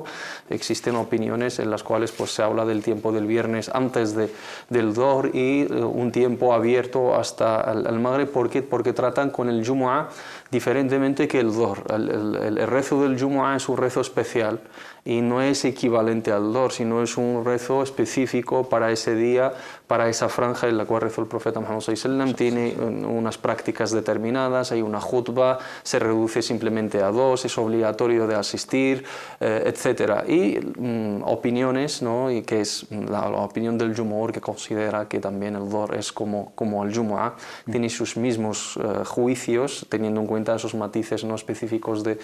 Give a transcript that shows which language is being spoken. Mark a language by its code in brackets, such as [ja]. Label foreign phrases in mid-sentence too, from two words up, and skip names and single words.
[es] Existen opiniones en las cuales pues, se habla del tiempo del viernes antes del Dhuhr y un tiempo abierto hasta el Maghrib. ¿Por qué? Porque tratan con el Jumu'ah diferentemente que el Dhuhr. El rezo del Jumu'ah es un rezo especial y no es equivalente al Dhuhr, sino es un rezo específico para ese día, para esa franja en la cual rezó el profeta Muhammad [ar] صلى الله عليه وسلم. [es] Tiene unas prácticas determinadas, hay una khutbah, se reduce simplemente a 2, es obligatorio de asistir, etc. Y opiniones, ¿no?, y que es la opinión del Jumhur, que considera que también el Dhuhr es como el Jumu'ah, tiene sus mismos juicios, teniendo en cuenta esos matices no específicos